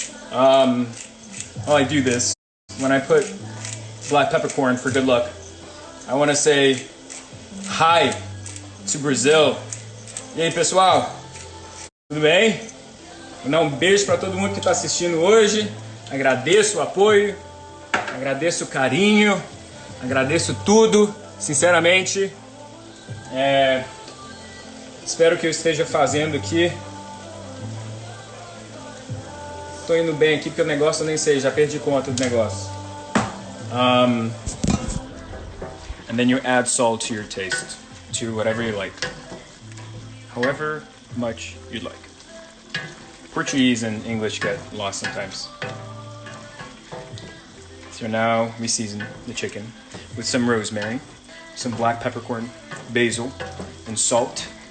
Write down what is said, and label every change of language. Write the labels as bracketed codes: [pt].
[en] While I do this, when I put black peppercorn for good luck, I want to say hi to Brazil. [pt] E aí, pessoal? Tudo bem? Vou dar beijo para todo mundo que está assistindo hoje. Agradeço o apoio, agradeço o carinho, agradeço tudo, sinceramente. Espero que eu esteja fazendo aqui. Tô indo bem aqui porque o negócio eu nem sei, já perdi conta do negócio. [en] And then you add salt to your taste, to whatever you like, however much you'd like. Portuguese and English get lost sometimes. So now we season the chicken with some rosemary, some black peppercorn, basil, and salt.